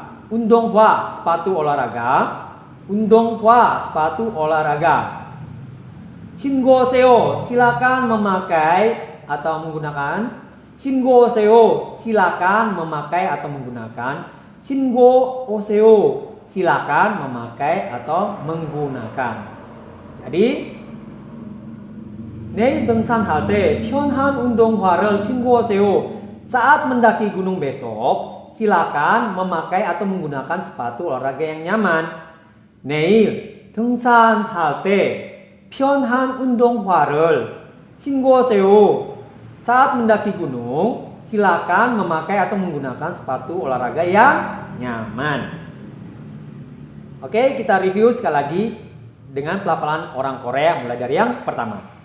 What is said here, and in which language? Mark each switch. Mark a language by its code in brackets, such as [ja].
[id] Undonghwa sepatu olahraga. Undonghwa sepatu olahraga. Shingo-seo silakan memakai atau menggunakan. Shingo-seo silakan memakai atau menggunakan. Shingo-oseo silakan memakai atau menggunakan. Jadi [ko] 내일 등산할 때 편한 운동화를 신고하세요. [id] Saat mendaki gunung besok, silakan memakai atau menggunakan sepatu olahraga yang nyaman. [ko] 내일 등산할 때 편한 운동화를 신고하세요. [id] Saat mendaki gunung, silakan memakai atau menggunakan sepatu olahraga yang nyaman. Oke, kita review sekali lagi dengan pelafalan orang Korea mulai dari yang pertama.